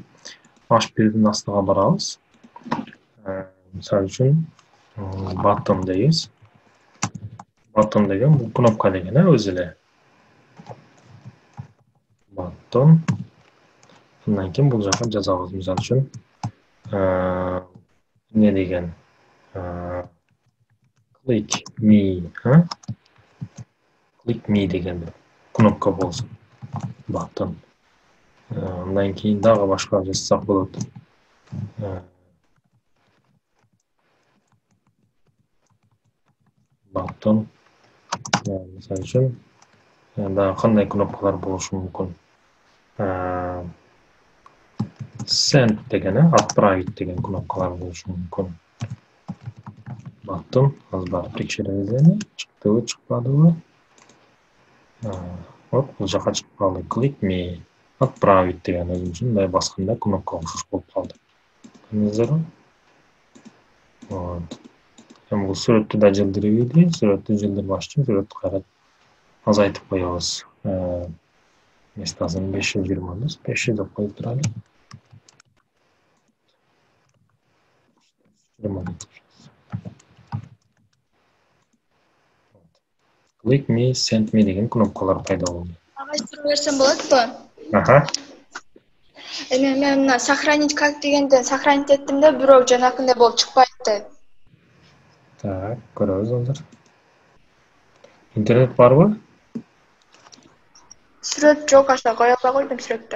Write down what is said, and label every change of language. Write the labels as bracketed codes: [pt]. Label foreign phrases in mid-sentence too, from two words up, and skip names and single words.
[ky] H1'дин астыга барабыз. Мисалы үчүн button дейбиз. Button деген бул кнопка деген өзү эле. Button. Андан кийин бул жака жазабыз. Мисалы үчүн эмне деген [en] click me, click me [ky] деген кнопка болсун. Button. Андан кийин дагы башка жазсак болот. Button. Мисалы үчүн дагы кандай кнопкалар болушу мүмкүн? Send деген, отправить деген кнопкалар болушу мүмкүн. Button. Азыр барып текшеребиз эми. Чыктыбы, чыкпадыбы? Вот, бул жака чыгып калды. [en] Click me. [ky] Отправить деген өзүм үчүн мындай басканда кнопка окшош болуп калды. Көрдүңүздөрбү? Вот. Эми бул сүрөттү да жылдырбайды. Сүрөттү жылдырбаш үчүн сүрөттү кайра азайтып коебуз. Местасын 520 500 деп коюп туралы. [en] Click me, send me [ky] деген кнопкалар пайда болду. Агачтырып берсем болотпу? Аха. Эми мен мына [ru] сохранить как [ky] дегенден сохранить эттим да, бирок жанакындай болуп чыкпайт. Так, көрөбүз азыр. Интернет барбы? Сүрөт жок, аша кое албай койдум сүрөттү.